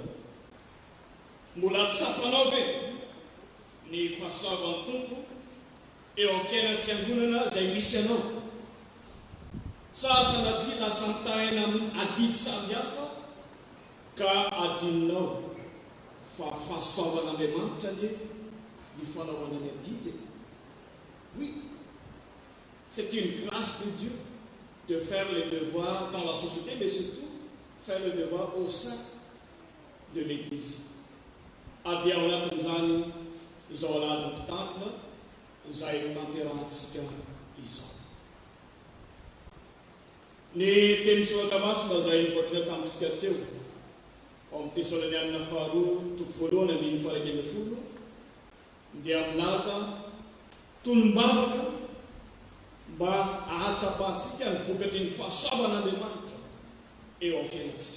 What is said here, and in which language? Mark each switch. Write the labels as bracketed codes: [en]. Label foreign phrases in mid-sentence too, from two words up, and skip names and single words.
[mg] Mbola tsapanao ve ny fahasoavan'ny Tompo eo amin'ny fiainan'ny fiangonana izay misy anao. Sa sanatria lasa mitaraina adidy samihafa ka adininao fa fahasoavan'Andriamanitra ny fanaovana ny adidy. [fr] Oui, c'est une grâce de Dieu de faire les devoirs dans la société, mais surtout faire les devoirs au sein de l'Église. [mg] Dia ao anatin'izany izao alahady mpitandrina izay tanterantsika izao. Ny teny soratra masina izay nivoakina tamintsika teo ao amin'ny Tesalonianina faharoa toko voalohany andiny faharay ambin'ny folo dia milaza tolombavaka mba ahatsapantsika ny vokatry ny fahasoavan'Andriamanitra eo amin'ny fiainantsika.